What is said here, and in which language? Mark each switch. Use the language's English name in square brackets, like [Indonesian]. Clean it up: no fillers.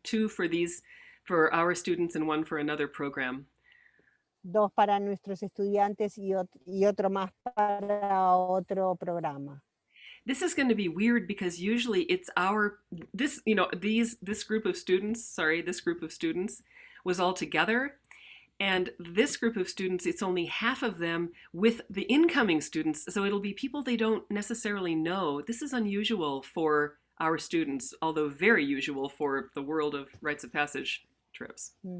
[English] Two for our students and one for another program. [Spanish] 2 para nuestros estudiantes y otro más para otro programa. [English] This is going to be weird because usually it's this group of students was all together. And this group of students, it's only half of them with the incoming students. So it'll be people they don't necessarily know. This is unusual for our students, although very usual for the world of rites of passage trips.